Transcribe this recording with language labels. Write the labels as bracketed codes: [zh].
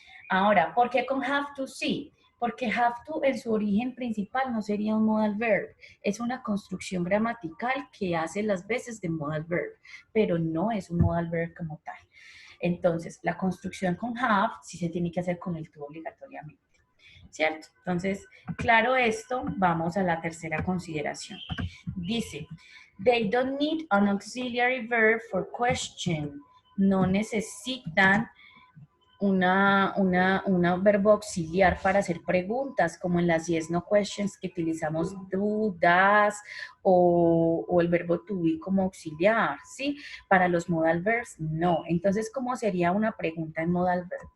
[es] Ahora, ¿por qué con have to sí? Porque have to en su origen principal no sería un modal verb, es una construcción gramatical que hace las veces de modal verb, pero no es un modal verb como tal. Entonces, la construcción con have sí se tiene que hacer con el to obligatoriamente, ¿cierto? Entonces, claro esto, vamos a la tercera consideración. Dice, [en] they don't need an auxiliary verb for question. [es] No necesitan un verbo auxiliar para hacer preguntas, como en las yes, no questions que utilizamos do, das o el verbo to be como auxiliar, ¿sí? Para los modal verbs, no. Entonces, ¿cómo sería una pregunta en modal verb?